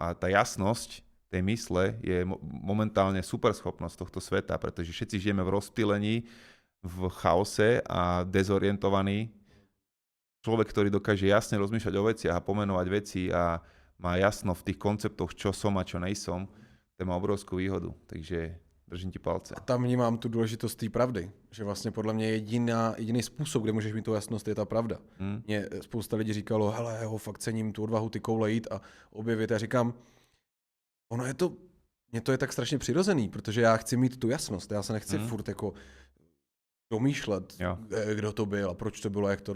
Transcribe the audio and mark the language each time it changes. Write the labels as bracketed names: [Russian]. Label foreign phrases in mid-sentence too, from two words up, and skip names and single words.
[Slovak] A tá jasnosť tej mysle je momentálne super schopnosť tohto sveta, pretože všetci žijeme v rozptýlení, v chaose a dezorientovaný. Človek, ktorý dokáže jasne rozmýšľať o veciach a pomenovať veci a má jasno v tých konceptoch, čo som a čo nejsom, to má obrovskú výhodu. Takže držím ti palce. [Czech] A tam vnímám tu důležitost té pravdy, že vlastně podle mě jediný způsob, kde můžeš mít tu jasnost, je ta pravda. Mě spousta lidí říkalo, hele, ho fakt cením tu odvahu ty koule jít a objevit. Já říkám, mně to je tak strašně přirozený, protože já chci mít tu jasnost, já se nechci furt jako domýšlet, kdo to byl a proč to bylo, jak tohle.